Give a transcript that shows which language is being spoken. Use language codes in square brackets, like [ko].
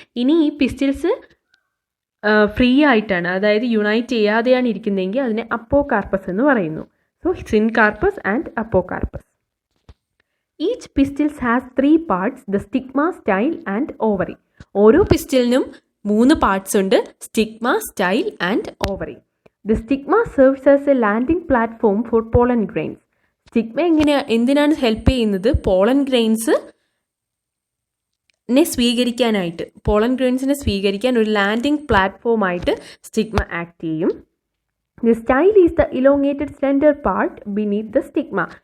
[ml] ഇനി ഈ പിസ്റ്റിൽസ് ഫ്രീ ആയിട്ടാണ്, അതായത് യുണൈറ്റ് ചെയ്യാതെയാണ് ഇരിക്കുന്നതെങ്കിൽ അതിനെ അപ്പോകാർപ്പസ് എന്ന് പറയുന്നു. [en] So syncarpous and apocarpous. Each pistils has 3 parts, the stigma, style and ovary. [ml] ഓരോ പിസ്റ്റിലിനും 3 പാർട്സ് ഉണ്ട്, stigma, style and ovary. [en] The stigma serves as a landing platform for pollen grains. [ml] Stigma എന്തിനാണ് ഹെൽപ്പ് ചെയ്യുന്നത്? പോളൻ ഗ്രെയിൻസിനെ സ്വീകരിക്കാനായിട്ട്, പോളൻ ഗ്രെയിൻസിനെ സ്വീകരിക്കാൻ ഒരു ലാൻഡിംഗ് പ്ലാറ്റ്ഫോമായിട്ട് സ്റ്റിഗ്മ ആക്ട് ചെയ്യും. [en] The style is the elongated slender part beneath the stigma.